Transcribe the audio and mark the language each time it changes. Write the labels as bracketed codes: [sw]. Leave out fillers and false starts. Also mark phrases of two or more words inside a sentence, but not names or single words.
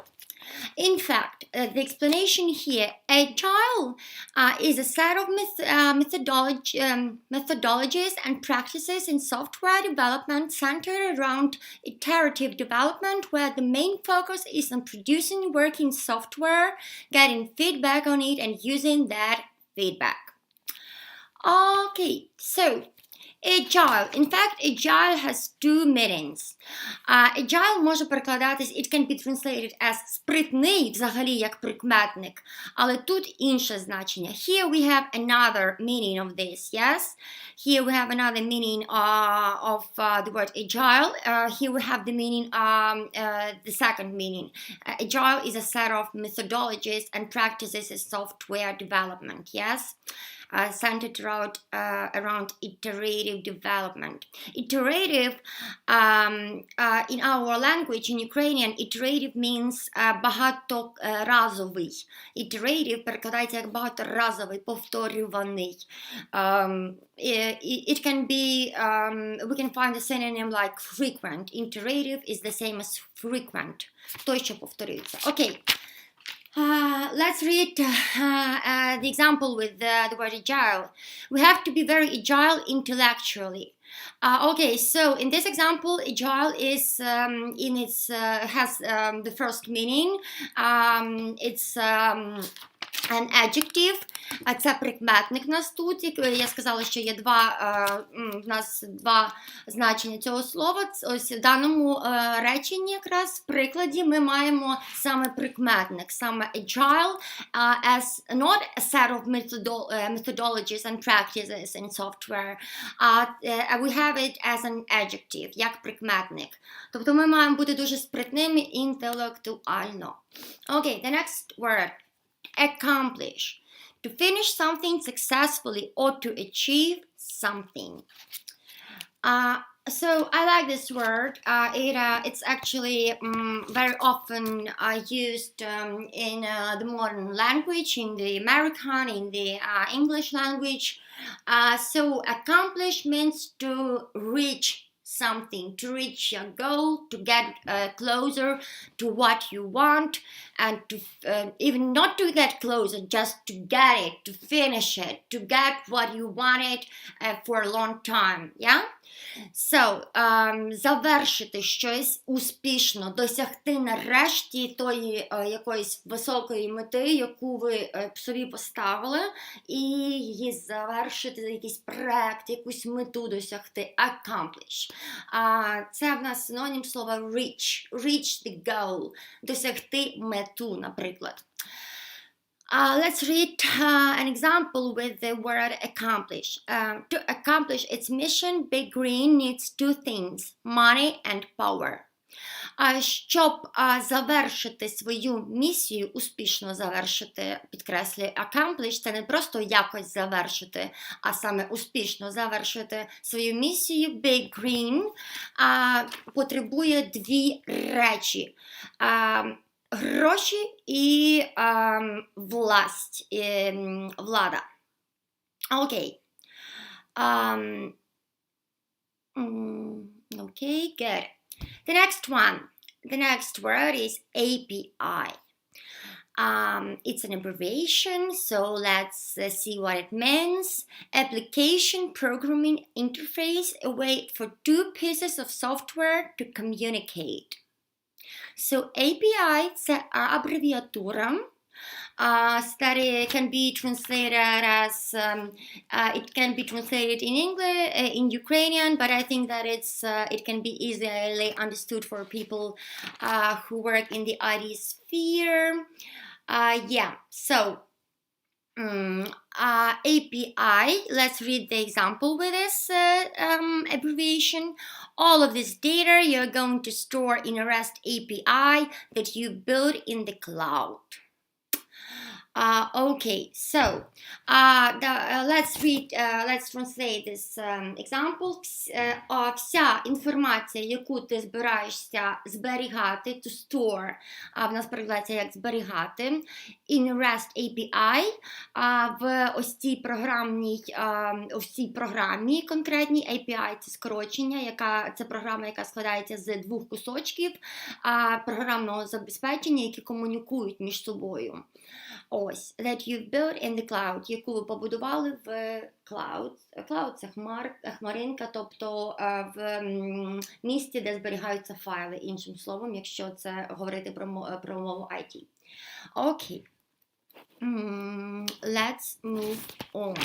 [en] In fact, the explanation here, agile is a set of methodologies and practices in software development centered around iterative development, where the main focus is on producing working software, getting feedback on it, and using that feedback. Okay, so agile. In fact, agile has 2 meanings. [uk] Agile може перекладатись, [en] it can be translated as [uk] спритний, взагалі як прикметник, але тут інше значення. [en] Here we have another meaning of this, yes? Here we have another meaning of the word agile. Here we have the meaning, the second meaning. Agile is a set of methodologies and practices in software development, yes? Centered around iterative development. Iterative, in our language, in Ukrainian, iterative means багаторазовий. [uk] Iterative перекладається як багаторазовий, повторюваний. [en] It can be, we can find a synonym like frequent. Iterative is the same as frequent. [uk] Той, що повторюється. [en] Okay. Let's read the example with the word agile. We have to be very agile intellectually. Okay, so in this example, agile is has the first meaning. It's an adjective. [uk] Це прикметник у нас тут. Я сказала, що є в нас 2 значення цього слова. Ось в даному реченні, якраз в прикладі, ми маємо саме прикметник, саме agile, [en] as not a set of methodologies and practices in software. We have it as an adjective, [uk] як прикметник. Тобто ми маємо бути дуже спритними інтелектуально. [en] Okay, the next word. Accomplish. To finish something successfully or to achieve something. So I like this word. It's actually very often used in the modern language, in the American, in the English language. So accomplish means to reach something, to reach your goal, to get closer to what you want, and to even not to get closer, just to get it, to finish it, to get what you wanted for a long time, yeah? So, [uk] завершити щось успішно, досягти нарешті тої якоїсь високої мети, яку ви собі поставили, і її завершити, якийсь проект, якусь мету досягти, accomplish. Це в нас синонім слова [en] reach, reach the goal, [uk] досягти мету, наприклад. [en] Let's read an example with the word accomplish. To accomplish its mission, Big Green needs 2 things, money and power. [uk] Щоб завершити свою місію, успішно завершити, підкреслюю, accomplish, це не просто якось завершити, а саме успішно завершити свою місію, Big Green потребує дві речі. Гроші і влада. Окей. [en] Okay, good. The next word is API. It's an abbreviation, so let's see what it means. Application Programming Interface, a way for two pieces of software to communicate. [uk] So API – це абревіатура, [en] that it can be translated as it can be translated in English, in Ukrainian, but I think that it can be easily understood for people who work in the IT sphere. So API, let's read the example with this abbreviation. All of this data you're going to store in a REST API that you build in the cloud. Okay, so let's translate this example. [uk] Вся інформація, яку ти збираєшся зберігати, [en] to store, [uk] в нас перекладається як зберігати, [en] in REST API, [uk] в ось цій програмі конкретній. API – це скорочення, це програма, яка складається з двох кусочків програмного забезпечення, які комунікують між собою. Ось, [en] that you've built in the cloud, [uk] яку ви побудували в cloud. Cloud – це хмаринка, тобто в місці, де зберігаються файли, іншим словом, якщо це говорити про мову IT. [en] Окей. Let's move on.